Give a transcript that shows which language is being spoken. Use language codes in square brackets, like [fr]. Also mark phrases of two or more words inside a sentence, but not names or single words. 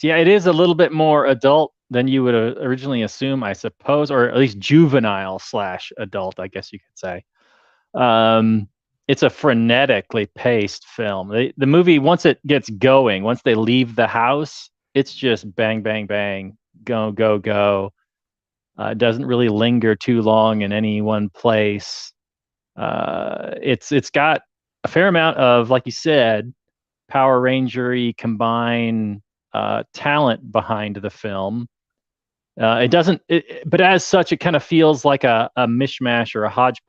[en] Yeah, it is a little bit more adult than you would originally assume, I suppose, or at least juvenile / adult, I guess you could say. It's a frenetically paced film. The movie, once it gets going, once they leave the house, it's just bang, bang, bang. Go, go, go. It doesn't really linger too long in any one place. It's got a fair amount of, like you said, Power Ranger-y combined talent behind the film. But as such, it kind of feels like a mishmash or a hodgepodge.